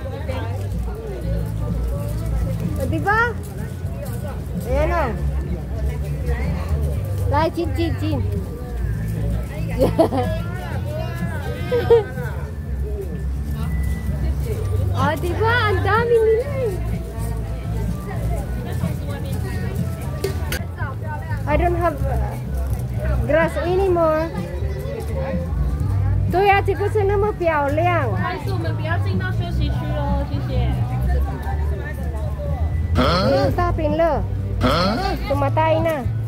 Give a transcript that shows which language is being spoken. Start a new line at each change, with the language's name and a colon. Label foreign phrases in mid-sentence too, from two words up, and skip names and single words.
Filipino: Diba? Ayan o.
Chinese: 来，
Filipino: 进。Oh, diba? Ang dami nila eh.
English: I don't have grass anymore.
Chinese: 对呀，这个是那么漂亮。还是我们不要进到休息区咯，谢谢。大饼了，
Filipino: tumatay na.